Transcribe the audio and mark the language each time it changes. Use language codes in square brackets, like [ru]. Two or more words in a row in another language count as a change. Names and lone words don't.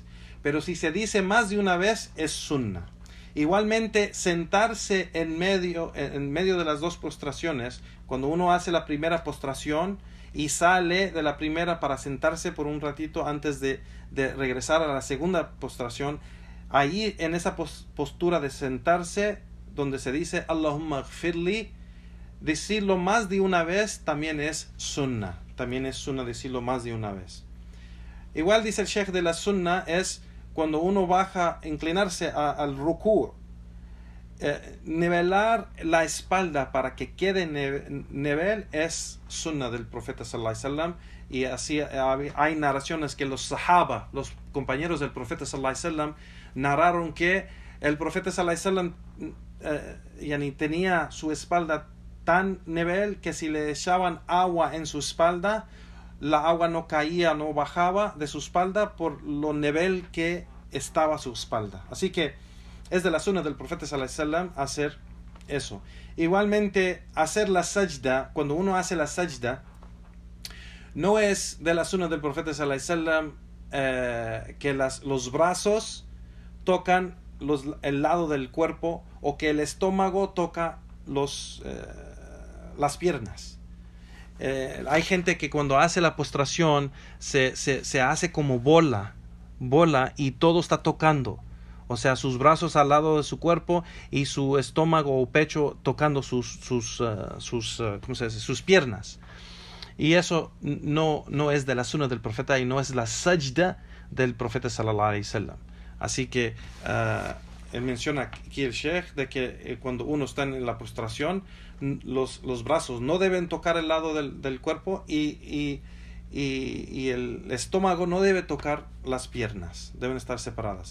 [es] Pero si se dice más de una vez es sunnah. Igualmente, sentarse en medio de las 2 postraciones, cuando uno hace la primera postración y sale de la primera para sentarse por un ratito antes de regresar a la segunda postración, ahí en esa postura de sentarse, donde se dice [ar] اللهم اغفر لي, [es] decirlo más de una vez también es sunnah. También es sunnah decirlo más de una vez. Igual dice el Sheikh de la sunnah es cuando uno baja, inclinarse al ruku', nivelar la espalda para que quede nivel es sunnah del profeta [ar] صلى الله عليه وسلم. [es] Y así hay narraciones que los sahaba, los compañeros del profeta [ar] صلى الله عليه وسلم, [es] narraron que el profeta [ar] صلى الله عليه وسلم [es] tenía su espalda tan nivel que si le echaban agua en su espalda, la agua no caía, no bajaba de su espalda por lo nivel que estaba su espalda. Así que es de la sunna del profeta [ar] صلى الله عليه وسلم [es] hacer Eso. Igualmente, hacer la sajda, cuando uno hace la sajda, no es de la sunna del profeta [ar] صلى الله عليه وسلم [es] que los brazos tocan el lado del cuerpo o que el estómago toca las piernas. Hay gente que cuando hace la postración se hace como bola y todo está tocando. O sea, sus brazos al lado de su cuerpo y su estómago o pecho tocando sus piernas. Y eso no es de la sunna del profeta y no es la sajda del profeta [ar] صلى الله عليه وسلم. [es] Así que él menciona aquí el sheikh de que cuando uno está en la postración, los brazos no deben tocar el lado del cuerpo y el estómago no debe tocar las piernas, deben estar separadas.